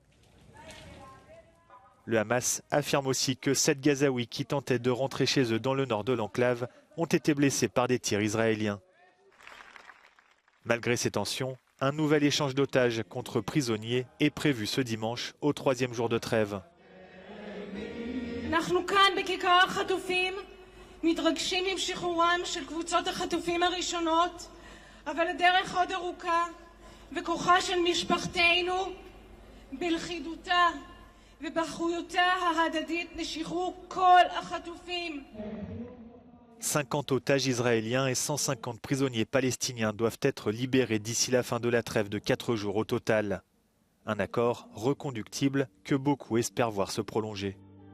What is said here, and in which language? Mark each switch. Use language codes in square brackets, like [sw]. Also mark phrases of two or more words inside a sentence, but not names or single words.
[fr] Le Hamas affirme aussi que 7 Gazaouis qui tentaient de rentrer chez eux dans le nord de l'enclave ont été blessés par des tirs israéliens. Malgré ces tensions, un nouvel échange d'otages contre prisonniers est prévu ce dimanche, au 3e jour de trêve. [he] מתרגשים עם שחרורם של קבוצות החטופים הראשונות, אבל הדרך עוד ארוכה, וכוחה של משפחתנו בלכידותה ובאחריותה ההדדית לשחרור כל החטופים. [fr] 50 otages israéliens et 150 prisonniers palestiniens doivent être libérés d'ici la fin de la trêve de 4 jours au total. Un accord reconductible que beaucoup espèrent voir se prolonger.